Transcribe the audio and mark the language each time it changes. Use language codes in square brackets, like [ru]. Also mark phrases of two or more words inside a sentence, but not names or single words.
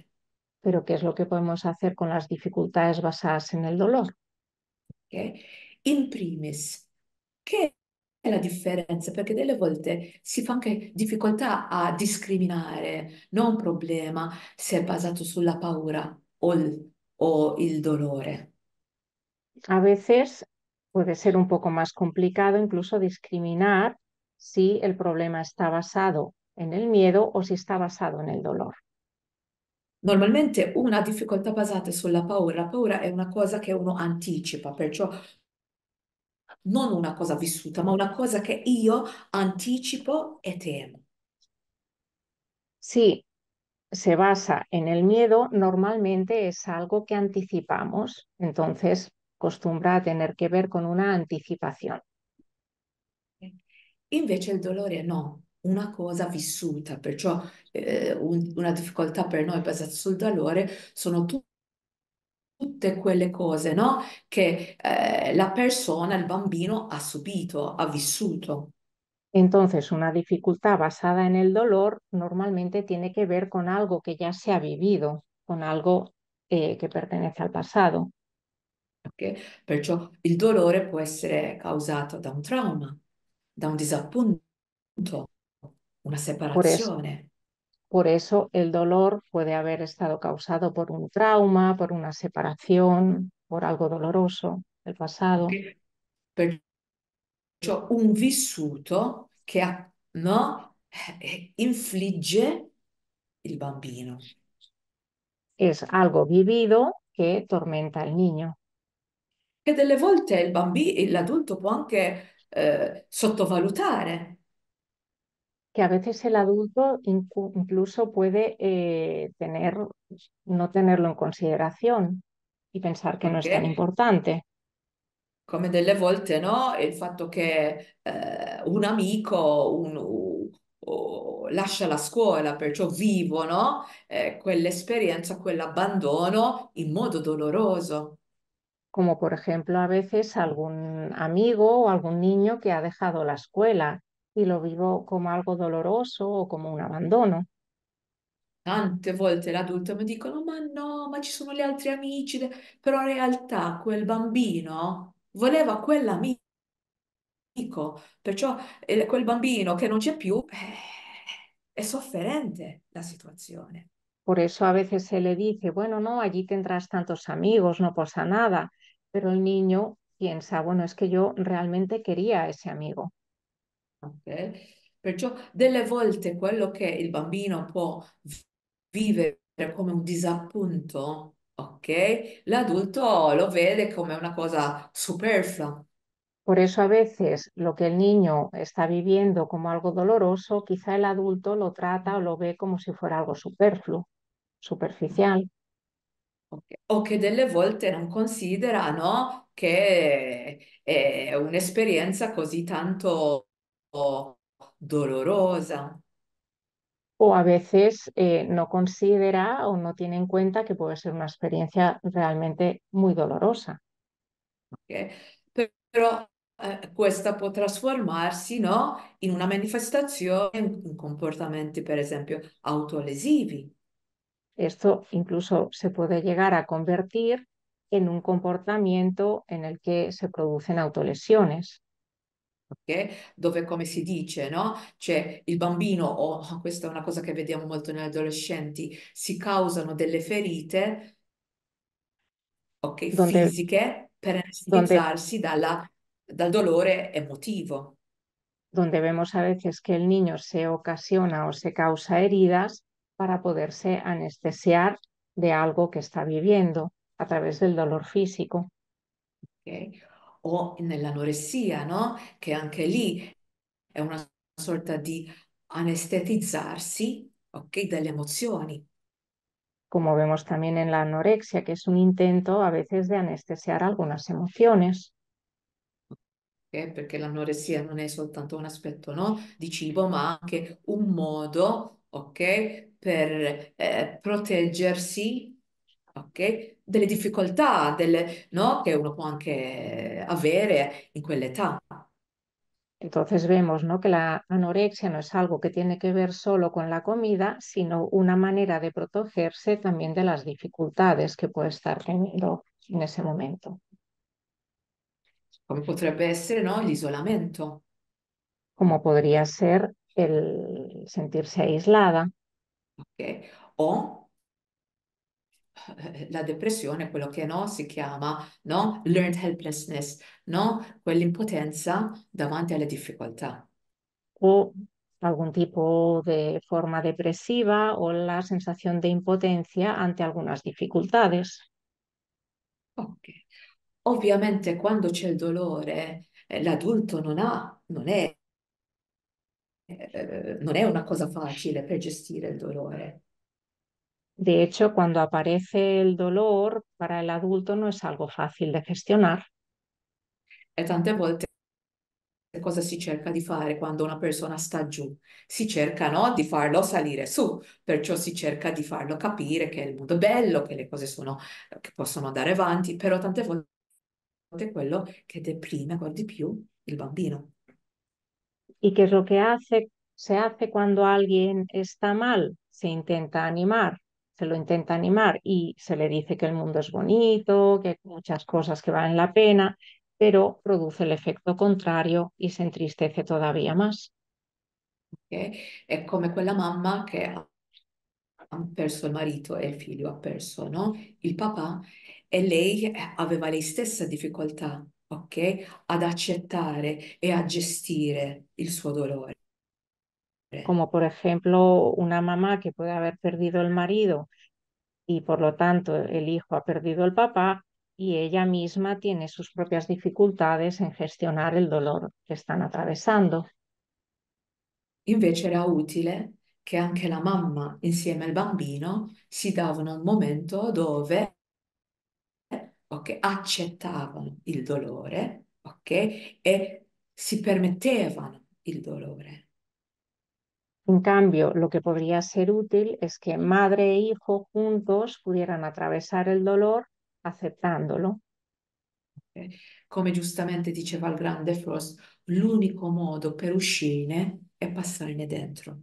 [es] Pero ¿qué es lo que podemos hacer con las dificultades basadas en el dolor? [it] Ok? [la] In primis, [it] che è la differenza? Perché delle volte si fa anche difficoltà a discriminare, non un problema se è basato sulla paura o il dolore. [es] A veces puede ser un poco más complicado incluso discriminar si el problema está basado en el miedo o si está basado en el dolor. [it] Normalmente una difficoltà basata sulla paura, la paura è una cosa che uno anticipa, perciò non una cosa vissuta, ma una cosa che io anticipo e temo. [es] Si se basa en el miedo, normalmente es algo que anticipamos, entonces acostumbra a tener que ver con una anticipación. [it] Invece il dolore no, una cosa vissuta, perciò una difficoltà per noi basata sul dolore sono tutte quelle cose, no? Che la persona, il bambino ha subito, ha vissuto. [es] Entonces, una dificultad basada en el dolor normalmente tiene que ver con algo que ya se ha vivido, con algo que pertenece al pasado. [it] Ok? Perciò il dolore può essere causato da un trauma, da un disappunto, una [es] Por eso, [it] separazione. [es] por eso el dolor puede haber estado causado por un trauma, por una separación, por algo doloroso del pasado. [it] Ok? Perciò un vissuto che no? Infligge il bambino. [es] Es algo vivido que tormenta al niño. [it] Che delle volte il bambino, l'adulto può anche sottovalutare. [es] Que a veces el adulto incluso puede no tenerlo en consideración y pensar que no [it] Ok? [es] es tan importante. [it] Come delle volte, no? Il fatto che un amico lascia la scuola, perciò vivono quell'esperienza, quell'abbandono in modo doloroso. [es] Como por ejemplo a veces algún amigo o algún niño que ha dejado la escuela y lo vivo como algo doloroso o como un abandono. [it] Tante volte l'adulto mi dicono: Ma no, ma ci sono gli altri amici. Però in realtà quel bambino voleva quell'amico. Perciò quel bambino che non c'è più è sofferente la situazione. [es] Por eso a veces se le dice, bueno, no, allí tendrás tantos amigos, no pasa nada, pero el niño piensa, bueno, es que yo realmente quería a ese amigo. [it] Ok? Perciò delle volte quello che il bambino può vivere come un disappunto, ok? L'adulto lo vede come una cosa superflua. [es] Por eso a veces lo que el niño está viviendo como algo doloroso, quizá el adulto lo trata o lo ve como si fuera algo superfluo, superficial. [it] Ok. O che delle volte non considera, no, che è un'esperienza così tanto dolorosa. [es] O a veces no considera o no tiene en cuenta que puede ser una experiencia realmente muy dolorosa. [it] Ok? Però questa può trasformarsi, no, in una manifestazione, in comportamenti, per esempio, autolesivi. [es] Esto incluso se puede llegar a convertir en un comportamiento en el que se producen autolesiones, [it] Ok? Dove, come si dice, no? C'è il bambino, o questa è una cosa che vediamo molto negli adolescenti, si causano delle ferite, ok, [es] donde, [it] fisiche per [es] donde, [it] anestetizzarsi dal dolore emotivo. [es] donde vemos a veces que el niño se ocasiona o se causa heridas para poderse anestesiar de algo que está viviendo a través del dolor físico. [it] Ok? O nell'anoressia, no? Che anche lì è una sorta di anestetizzarsi, ok, dalle emozioni. [es] Como vemos también en la anorexia, que es un intento a veces de anestesiar algunas emociones. [it] Ok? Perché l'anoressia non è soltanto un aspetto, no, di cibo, ma anche un modo, ok, per proteggersi, ok, delle difficoltà, no, che uno può anche avere in quell'età. [es] Entonces vemos, ¿no?, que la anorexia no es algo que tiene que ver solo con la comida, sino una manera de protegerse también de las dificultades que puede estar teniendo en ese momento, [it] Come potrebbe essere, no, l'isolamento, [es] como podría ser el sentirse aislada [it] ok? O la depressione, quello che no, si chiama, no, [en] learned helplessness, [it] no? Quell'impotenza davanti alle difficoltà. [es] o algún tipo de forma depresiva o la sensación de impotencia ante algunas dificultades. [it] Ok. Ovviamente quando c'è il dolore, l'adulto non è una cosa facile per gestire il dolore. [es] De hecho, cuando aparece el dolor, para el adulto no es algo fácil de gestionar. [it] E tante volte cosa si cerca di fare quando una persona sta giù? Si cerca, no, di farlo salire su, perciò si cerca di farlo capire che il mondo è bello, che le cose sono, che possono andare avanti, però tante volte è quello che deprime ancora di più il bambino. [es] ¿Y qué es lo que se hace cuando alguien está mal? Se intenta animar, se lo intenta animar y se le dice que el mundo es bonito, que hay muchas cosas que valen la pena, pero produce el efecto contrario y se entristece todavía más. [it] Ok? È come quella mamma che ha perso il marito e il figlio ha perso, no? Il papà e lei aveva lei stessa difficoltà, ok? Ad accettare e a gestire il suo dolore. Como por ejemplo una mamá que puede haber perdido el marido y por lo tanto el hijo ha perdido el papá y ella misma tiene sus propias dificultades en gestionar el dolor que están atravesando. Invece era utile che anche la mamma insieme al bambino si davano un momento dove, ok, accettavano il dolore, ok, e si permettevano il dolore. [es] En cambio, lo que podría ser útil es que madre e hijo juntos pudieran atravesar el dolor aceptándolo, [it] Ok? Come giustamente diceva il grande Frost, l'unico modo per uscirne è passarne dentro.